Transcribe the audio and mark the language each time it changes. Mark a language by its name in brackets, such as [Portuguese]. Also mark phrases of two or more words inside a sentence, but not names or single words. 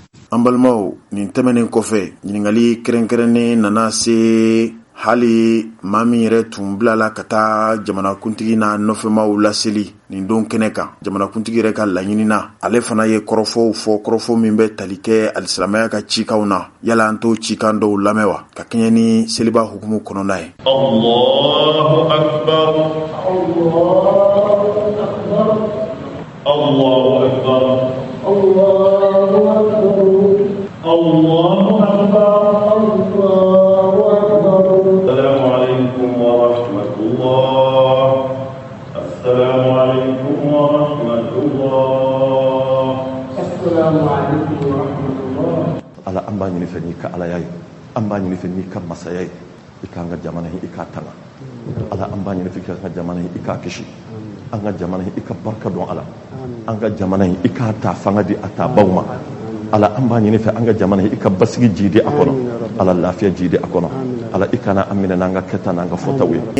[Bambara] An balimaw, nin tɛmɛnen kɔfɛ ɲininkali kɛrɛnkɛrɛnnen nana se hali maa min yɛrɛ tun bilala ka taa jamanakuntigi n'a nɔfɛmaw laseli nin don kɛnɛ kan. Jamanakuntigi yɛrɛ ka laɲini na, ale fana ye kɔrɔfɔw fɔ, kɔrɔfɔ min bɛ tali kɛ alisilamɛya ka cikanw na. Yala an t'o cikan dɔw lamɛn wa? Ka kɛɲɛ ni seliba hukumu kɔnɔna ye. [Arabic] الله أكبر، الله أكبر، الله أكبر، الله أكبر، الله أكبر، الله أكبر. السلام عليكم ورحمة الله. السلام عليكم ورحمة الله. السلام عليكم ورحمة الله. [Bambara] Ala an b'a ɲini fɛ n'i ka alaya ye, an b'a ɲini fɛ n'i ka masaya ye, i k'an ka jamana in i k'a tanga. Ala an b'a ɲini fɛ k'an ka jamana in i k'a kisi, an ka jamana in i ka barika dɔn Ala, an ka jamana in i k'a ta fanga di a ta baw ma. Ala an b'a ɲini fɛ an ka jamana in i ka basigi jidi a kɔnɔ, Ala lafiya jidi a kɔnɔ, Ala i kana an minɛ n'an ka kɛta n'an ka fɔtaw ye.